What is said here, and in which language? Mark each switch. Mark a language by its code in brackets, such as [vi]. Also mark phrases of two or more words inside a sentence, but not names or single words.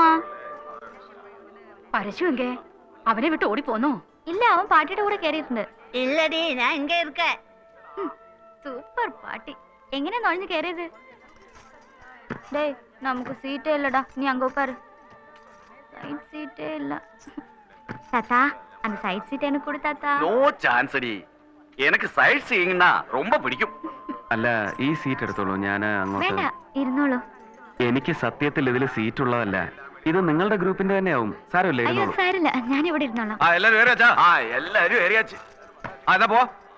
[ml] പരശുവെങ്കേ അവനെ വിട്ട് ഓടിപ്പോന്നോ? ഇല്ല, അവൻ പാട്ടിയുടെ കൂടെ കയറിയിട്ടുണ്ട്. ഇല്ലടി, ഞാൻ ഇങ്ങ இருக்க. സൂപ്പർ പാട്ടി. എങ്ങനെ നുഴഞ്ഞു കയറിയത്? ഡേ, നമുക്ക് സീറ്റേ ഇല്ലടാ, നീ അങ്ങ് ഉட்காரு. [en] side seat [ml] ഇല്ല. [ta] தாத்தா, அந்த [en] side seat [ta] எனக்கு கொடு தாத்தா. [en] no chance [ta] அடி. எனக்கு [en] side seeing [ta] ரொம்ப பிடிக்கும். [ml] അല്ല, ഈ സീറ്റ് എടുത്തോളൂ, ഞാൻ അങ്ങോട്ട്. വേണ്ട, ഇരുന്നോളൂ. എനിക്ക് സത്യത്തിൽ ഇതിൽ സീറ്റ് ഉള്ളതല്ല, ഇത് നിങ്ങളുടെ ഗ്രൂപ്പിന്റെ തന്നെയാവും. സാരമില്ല, അയ്യോ ഇരുന്നോളൂ. സാരില്ല, ഞാൻ ഇവിടെ ഇരുന്നോളാം. [ta] எல்லாரும் ஏறியாச்சா? எல்லாரும் ஏறியாச்சு. அத போ.